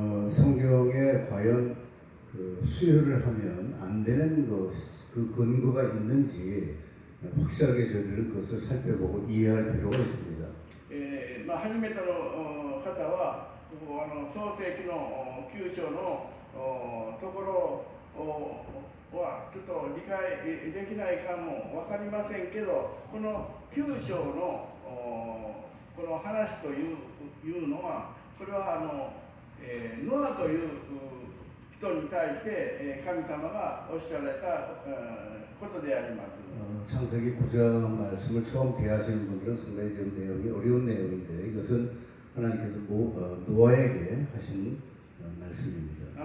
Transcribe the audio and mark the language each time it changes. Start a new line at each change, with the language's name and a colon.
Korean: 성경에 과연 그 수혈을 하면 안 되는 것, 그 근거가 있는지 확실하게 저희들은 그것을 살펴보고 이해할 필요가 있습니다.
Japanese: 初めての方は創世記の9章のところはちょっと理解できないかも分かりませんけど、この9章のこの話というのはこれはノアという人に対して神様がおっしゃられたことであります。
Korean: 창세기 9장 말씀을 처음 대하시는 분들은 상당히 좀 내용이 어려운 내용인데 이것은 하나님께서 노아에게 하신 말씀입니다.